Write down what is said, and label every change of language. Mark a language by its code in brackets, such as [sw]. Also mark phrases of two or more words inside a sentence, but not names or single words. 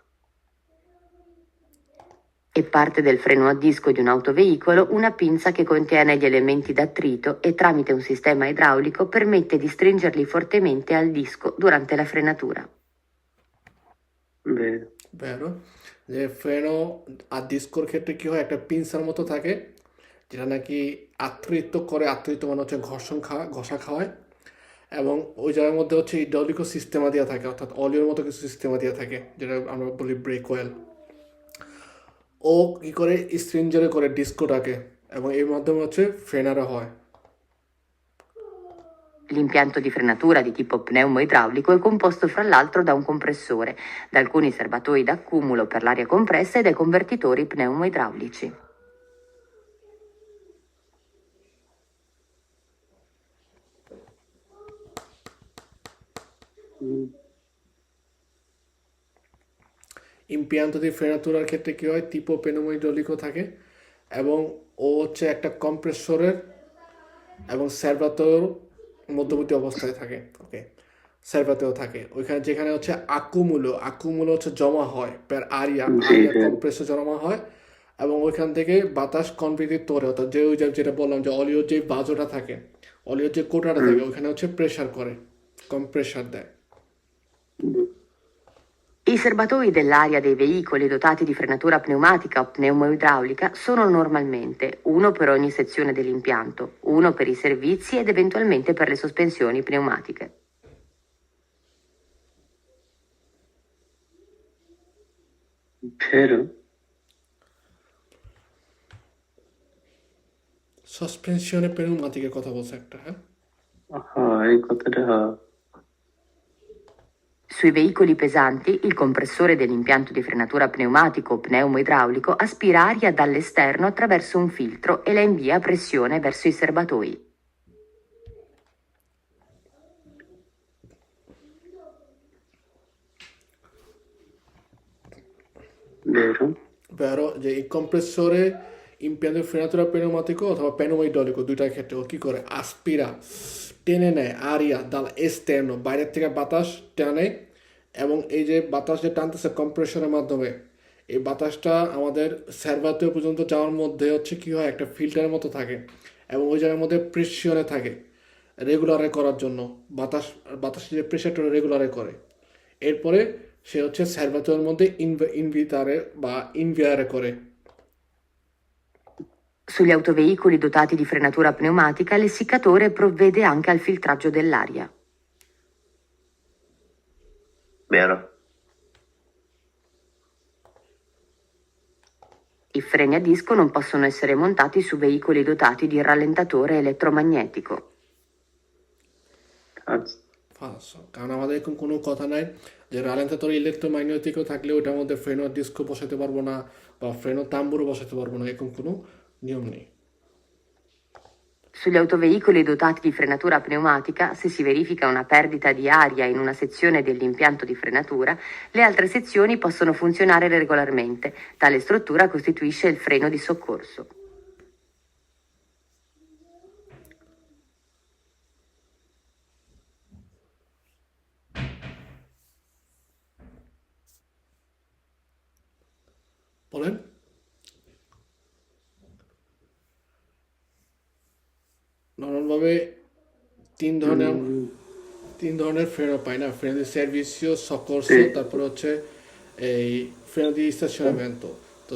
[it] È parte del freno a disco di un autoveicolo una pinza che contiene gli elementi d'attrito e tramite un sistema idraulico permette di stringerli fortemente al disco durante la frenatura. Vero, [bn] যে ফ্রেনো আর ডিস্কোর ক্ষেত্রে কি হয়, একটা পিনসার মতো থাকে যেটা নাকি আত্রিত করে, আত্রিত মানে হচ্ছে ঘষা খাওয়ায়, এবং ওই জায়গার মধ্যে হচ্ছে [it] idraulico sistema [bn] দেওয়া থাকে, অর্থাৎ অলিওর মতো কিছু সিস্টেমা দেওয়া থাকে যেটা আমরা বলি [en] brake oil. [bn] ও কি করে স্ট্রিঞ্জারে করে ডিস্কোটাকে, এবং এর মাধ্যমে হচ্ছে ফ্রেনারে হয়। [it] L'impianto di frenatura di tipo pneumoidraulico è composto fra l'altro da un compressore, da alcuni serbatoi d'accumulo per l'aria compressa e dai convertitori pneumoidraulici. impianto di frenatura [bn] ক্ষেত্রে কী হয়, [it] tipo pneumoidraulico [bn] থাকে, এবং ও হচ্ছে একটা কম্প্রেসরের এবং সার্ভাতোর মধ্যবর্তী অবস্থায় থাকে। ওকে, সার্ভাতেও থাকে ওইখানে, যেখানে হচ্ছে আকুমুলো হচ্ছে জমা হয় [it] per aria [bn] কম্প্রেসর জমা হয়, এবং ওইখান থেকে বাতাস কনভেক্টিভ অর্থাৎ যে ওই যেটা বললাম যে অলিওর যে বাজোটা থাকে, অলিওর যে কোটাটা থাকে, ওইখানে হচ্ছে প্রেশার করে, কম্প্রেসার দেয়। [it] I serbatoi dell'aria dei veicoli dotati di frenatura pneumatica o pneumoidraulica sono normalmente uno per ogni sezione dell'impianto, uno per i servizi ed eventualmente per le sospensioni pneumatiche. Vero? [bn] সাসপেনশনে পেনুমাটিকের কথা বলছে একটা, হ্যাঁ? এই কথাটা [it] Sui veicoli pesanti, il compressore dell'impianto di frenatura pneumatico o pneumoidraulico aspira aria dall'esterno attraverso un filtro e la invia a pressione verso i serbatoi. vero? [bn] Vero যে এই কম্প্রেসরে [it] impianto frenatura pneumatico [bn] অথবা পেনুমাইডলিকো দুইটার ক্ষেত্রে ও কি করে আসপিরা টেনে নেয় [it] aria dal esterno [bn] বাইরের থেকে বাতাস টানে এবং এই যে বাতাস যে টানতেছে কম্প্রেসরের মাধ্যমে এই বাতাসটা আমাদের সার্ভারতে পর্যন্ত যাওয়ার মধ্যে হচ্ছে কি হয় একটা ফিল্টারের মতো থাকে এবং ওই জায়গার মধ্যে প্রেশিয়নে থাকে রেগুলারে করার জন্য বাতাসের যে প্রেশারটা রেগুলারে করে এরপরে সে হচ্ছে সার্ভারের মধ্যে ইনভিটারে বা ইনভিয়ারে করে [it] Sugli autoveicoli dotati di frenatura pneumatica, l'essiccatore provvede anche al filtraggio dell'aria. Vero? I freni a disco non possono essere montati su veicoli dotati di rallentatore elettromagnetico. Cazzo. [bn] ফালসো কারণ আমাদের এখন কোনো কথা নাই যে [it] rallentatore elettromagnetico [bn] থাকলে ওটার মধ্যে [it] freno disco [bn] বসাতে পারবো না বা [it] freno tamburo [bn] বসাতে পারবো না এরকম কোনো নিয়ম নেই [it] Sugli autoveicoli dotati di frenatura pneumatica, se si verifica una perdita di aria in una sezione dell'impianto di frenatura, le altre sezioni possono funzionare regolarmente. Tale struttura costituisce il freno di soccorso. [bn] বলেন নর্মালভাবে তিন ধরনের ফ্রেনো পাই না [it] freno di servizio soccorso [bn] তারপরে হচ্ছে এই [it] freno di stazionamento [bn] তো